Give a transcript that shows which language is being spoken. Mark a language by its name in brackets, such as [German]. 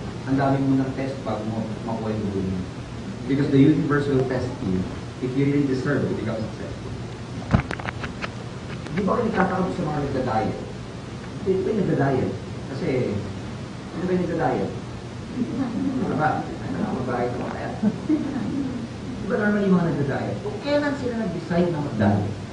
[Filipino] ang dami mo ng test bago mo makuha yung goal mo. [English] Because the universe will test you if you really deserve to become successful. [Filipino] Di ba kayo nagkakaroon sa mga nagda-diet? Hindi ba yung nagda-diet? Kasi, ano ba yung nagda-diet? Ano ba? Ano ba? Mabahay ka kaya? Di ba normally yung mga nagda-diet? Kung kailan sila nag-decide na mag-diet?